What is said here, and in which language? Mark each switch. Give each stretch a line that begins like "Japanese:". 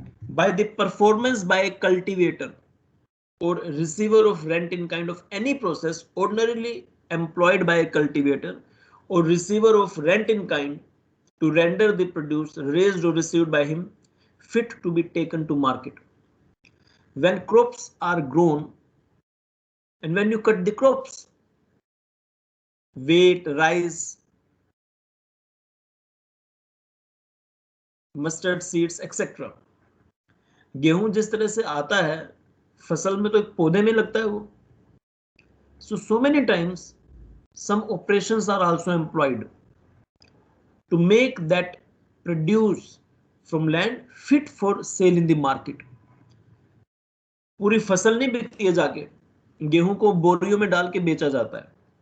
English: by the performance by a cultivator or receiver of rent in kind of any process ordinarily employed by a cultivator or receiver of rent in kind to render the produce raised or received by him fit to be taken to market. When crops are grown and when you cut the crops, wheat, rice, mustard seeds, etc.
Hindi: गेहूं जिस तरह से आता है फसल में तो एक पौधे में लगता है वो.
English: So many times some operations are also employed to make that produce from land fit for sale in the market.
Hindi: पूरी फसल नहीं बिकती है, जाके गेहूं को बोरियों में डाल के बेचा जाता है.